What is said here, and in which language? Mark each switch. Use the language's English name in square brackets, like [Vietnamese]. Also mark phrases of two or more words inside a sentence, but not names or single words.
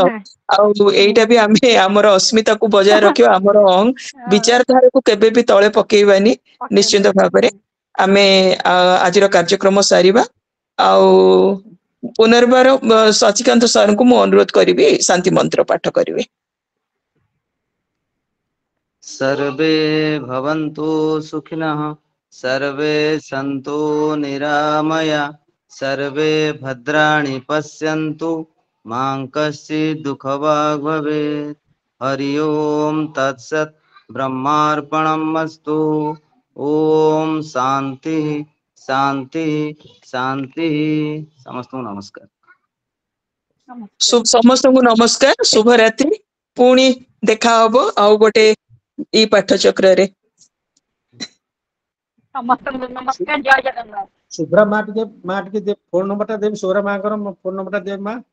[Odia] ଆଉ ଏଇଟା ବି ଆମେ ଆମର ଅସ୍ମିତାକୁ ବଜାୟ ରଖିବା, ଆମର ବିଚାରଧାରାକୁ କେବେ ବି ତଳେ ପକେଇବାନି। ନିଶ୍ଚିନ୍ତ ପକେଇବାନି। ଭାବରେ ଆମେ ଆଜିର କାର୍ଯ୍ୟକ୍ରମ ସାରିବା। ଆଉ ପୁନର୍ବାର ସଚିକାନ୍ତ ସାରଙ୍କୁ ମୁଁ ଅନୁରୋଧ କରିବି ଶାନ୍ତି ମନ୍ତ୍ର ପାଠ କରିବେ। [Sanskrit] सर्वे भवन्तु सुखिनः, सर्वे सन्तु निरामया, सर्वे भद्राणि पश्यन्तु, मा कश्चित् दुःखभाग् भवेत्। हरि ओम तत्सत्। ब्रह्मार्पणमस्तु। ओम शांति शांति शांति। [Odia] ସମସ୍ତଙ୍କୁ ନମସ୍କାର। ସମସ୍ତଙ୍କୁ ନମସ୍କାର, ଶୁଭରାତ୍ରି। ପୁଣି ଦେଖା ହବ ଆଉ ଗୋଟେ ଏଇ ପାଠ ଚକ୍ରରେ। ସମସ୍ତଙ୍କୁ ନମସ୍କାର, ଜୟ ଜଗନ୍ନାଥ। ଶୁଭ୍ରା ମା ଟିକେ ଫୋନ ନମ୍ବର ଟା ଦେବି, ଶୁଭ୍ରା ମାଙ୍କର ଫୋନ ନମ୍ବର ଟା ଦେବି ମା।